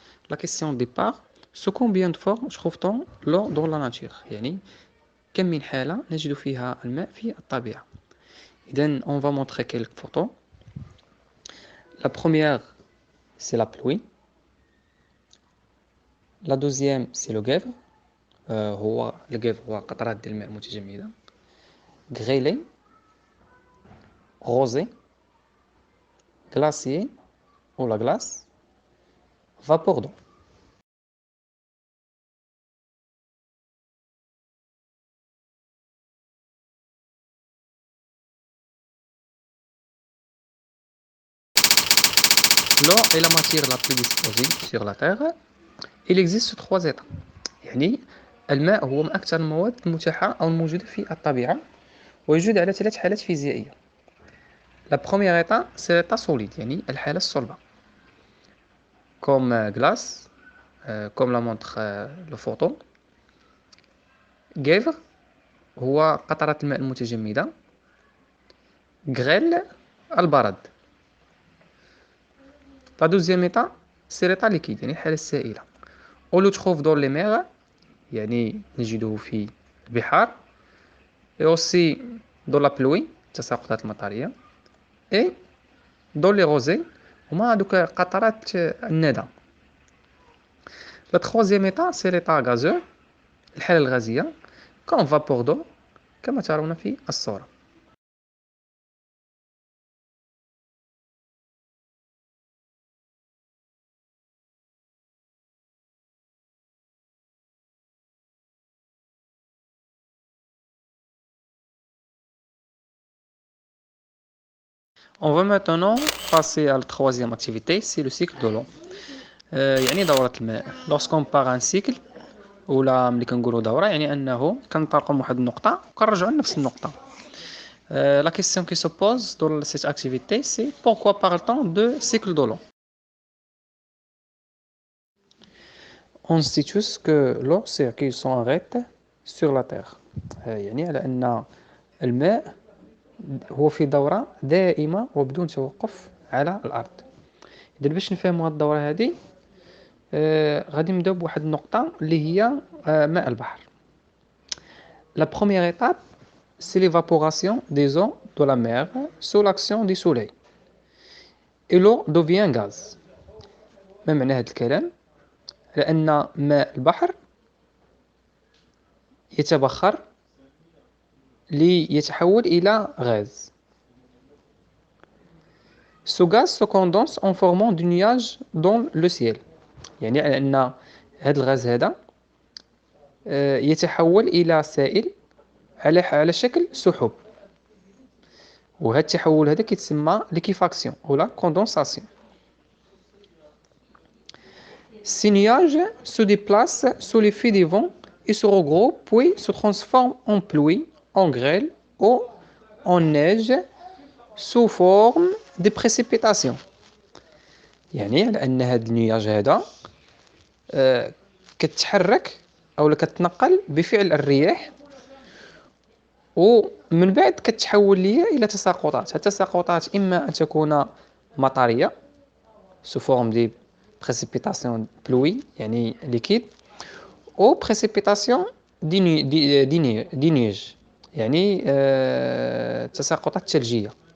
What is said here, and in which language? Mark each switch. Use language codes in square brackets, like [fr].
[fr] La question de départ, sous combien de formes trouve-t-on l'eau dans la nature [ar] يعني كم من حالة نجد فيها الماء في الطبيعة. [fr] إذن on va montrer quelques photos. La première c'est la pluie. La deuxième c'est le grêle. [ar] هو الجيف هو قطرات ديال الماء متجمدة. [fr] Grêlé, rosé, glacier ou la glace, vapeur d'eau. L'eau est la matière la plus disponible sur la Terre. Il existe trois états. [ar] يعني الماء هو من أكثر المواد المتاحة أو الموجودة في الطبيعة ويوجد على ثلاث حالات فيزيائية. [fr] La première état c'est l'état solide [ar] يعني الحالة الصلبة [fr] comme glace comme la montre le photo. [ar] Gèvre هو قطرات الماء المتجمدة. Grêle البرد. [fr] La deuxième état c'est l'état liquide [ar] يعني الحالة السائلة. [fr] On le trouve dans les mers [ar] يعني نجده في البحار [fr] et aussi dans la pluie [ar] التساقطات المطرية [fr] et dans les rosées [ar] هما هادوك قطرات الندى. [fr] La troisième état c'est l'état gazeux [ar] الحالة الغازية [fr] comme vapeur d'eau [ar] كما ترون في الصورة. [fr] On va maintenant passer à la troisième activité, c'est le cycle de l'eau. [ar] يعني دورة الماء. [fr] Lorsqu'on part un cycle [ar] ولا ملي كنقولوا دورة يعني أنه كنطلقوا من واحد النقطة وكنرجعوا لنفس النقطة. [fr] La question qui se pose dans cette activité, c'est pourquoi parle-t-on de cycle de l'eau? On sait tous que l'eau circule sans arrêt sur la Terre. [ar] يعني على أن الماء هو في دورة دائمة وبدون توقف على الأرض. إذا باش نفهموا هاد الدورة هذه غادي نبداو بواحد النقطة اللي هي ماء البحر. [fr] La première étape c'est l'évaporation des eaux de la mer sous l'action du soleil. Et l'eau devient gaz. [ar] ما معنى هذا الكلام؟ لأن ماء البحر يتبخر ليتحول إلى غاز. [fr] Ce gaz se condense en formant des nuages dans le ciel. [ar] يعني أن هذا الغاز هذا يتحول إلى سائل على شكل سحب. وهذا التحول هذا كيتسمى ليكيفاكسيون ولا كوندونساسيون. [fr] Ces nuages se déplacent sous l'effet des vents et se regroupent puis se transforment en pluie, en grêle ou en neige sous forme de précipitations. [ar] يعني على أن هذا النياج هذا كتحرك أو كتنقل بفعل الرياح ومن بعد كتحول ليا إلى تساقطات. التساقطات إما أن تكون مطرية [fr] sous forme de précipitation pluie يعني liquide ou précipitation des nuages [ar] يعني تساقطات ثلجية.